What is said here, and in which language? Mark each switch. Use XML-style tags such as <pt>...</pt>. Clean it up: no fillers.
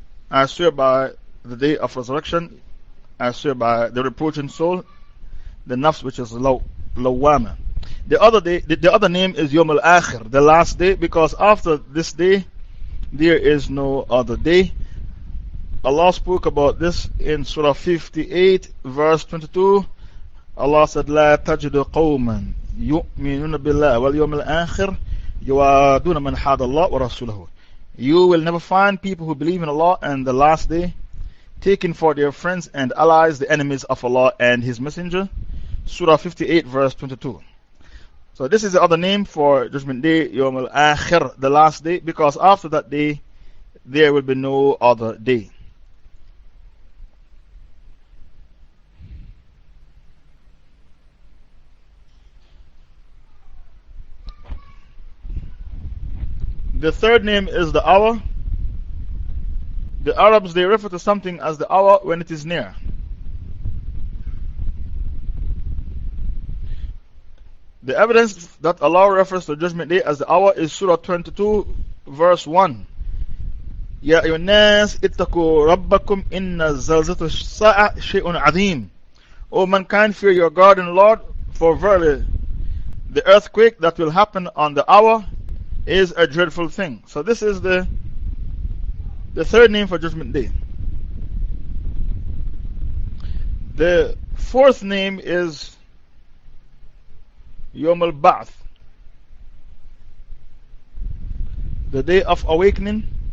<en>I swear by the day of resurrection, I swear by the reproaching soul, the nafs which is lawama. The other name is Yawm al-Akhir, the last day, because after this day there is no other day. Allah spoke about this in Surah 58, verse 22.</en> <ar>Allah said, لا تجد قوما يؤمنون بالله واليوم الآخر يوادون من حاد الله ورسوله.</ar> <en>You will never find people who believe in Allah and the last day taking for their friends and allies the enemies of Allah and His Messenger. Surah 58, verse 22. So this is the other name for Judgment Day, Yawm al-Akhir, the last day, because after that day there will be no other day. The third name is the hour. The Arabs, they refer to something as the hour when it is near. The evidence that Allah refers to Judgment Day as the hour is Surah 22, verse 1.</en> <ar>يا أيها الناس اتقوا ربكم إن زلزلة الساعة شيء عظيم.</ar> <en>O mankind, fear your God and Lord, for verily the earthquake that will happen on the hour is a dreadful thing. So, this is the third name for Judgment Day. The fourth name is Yawm al-Ba'th, the day of awakening.</en>